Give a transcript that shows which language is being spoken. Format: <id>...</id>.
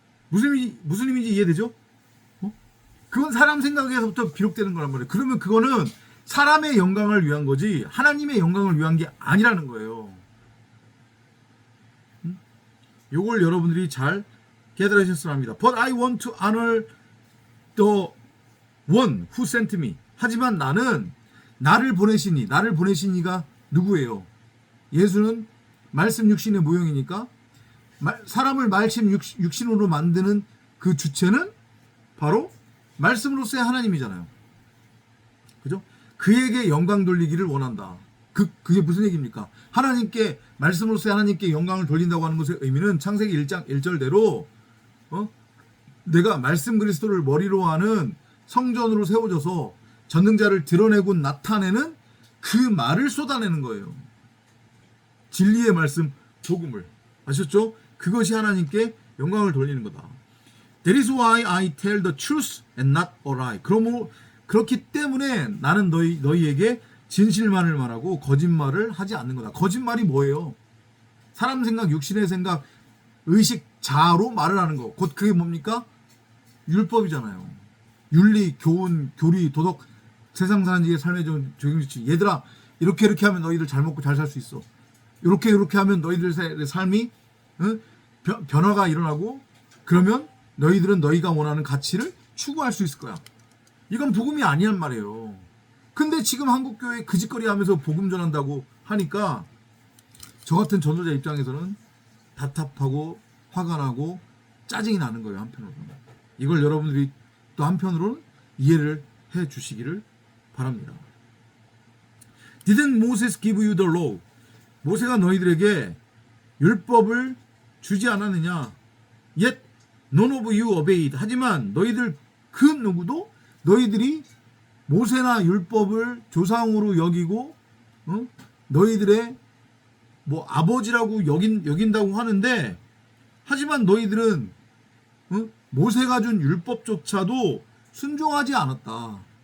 <ko>무슨 의미인지 이해되죠? 그건 사람 생각에서부터 비롯되는 거란 말이에요. 그러면 그거는 사람의 영광을 위한 거지 하나님의 영광을 위한 게 아니라는 거예요. 요걸 여러분들이 잘 깨달으셨으면 합니다.</ko> <en>But I want to honor the one who sent me.</en> <ko>하지만 나는 나를 보내시니가 누구예요? 예수는 말씀 육신의 모형이니까 사람을 말씀 육신으로 만드는 그 주체는 바로 말씀으로서의 하나님이잖아요. 그죠? 그에게 영광 돌리기를 원한다. 그게 무슨 얘기입니까? 하나님께 말씀으로서의 하나님께 영광을 돌린다고 하는 것의 의미는 창세기 1장 1절대로 내가 말씀 그리스도를 머리로 하는 성전으로 세워져서 전능자를 드러내고 나타내는 그 말을 쏟아내는 거예요. 진리의 말씀 복음을 아셨죠? 그것이 하나님께 영광을 돌리는 거다.</ko> <en>That is why I tell the truth and not a lie.</en> <ko>그렇기 때문에 나는 너희에게 진실만을 말하고 거짓말을 하지 않는 거다. 거짓말이 뭐예요? 사람 생각, 육신의 생각, 의식, 자아로 말을 하는 거. 곧 그게 뭡니까? 율법이잖아요. 윤리, 교훈, 교리, 도덕, 세상 사람들의 삶의 적용지침. 얘들아, 이렇게 하면 너희들 잘 먹고 잘 살 수 있어. 이렇게 하면 너희들의 삶이 변화가 일어나고 그러면 너희들은 너희가 원하는 가치를 추구할 수 있을 거야. 이건 복음이 아니란 말이에요. 근데 지금 한국교회 그 짓거리 하면서 복음 전한다고 하니까 저 같은 전도자 입장에서는 답답하고 화가 나고 짜증이 나는 거예요. 한편으로는. 이걸 여러분들이 또 한편으로는 이해를 해 주시기를 바랍니다.</ko> <en>Didn't Moses give you the law?</en> <ko>모세가 너희들에게 율법을 주지 않았느냐?</ko> <en>Yet none of you obeyed.</en> <ko>하지만 너희들 그 누구도 너희들이 모세나 율법을 조상으로 여기고 너희들의 뭐 아버지라고 여긴다고 하는데 하지만 너희들은 모세가 준 율법조차도 순종하지 않았다.</ko>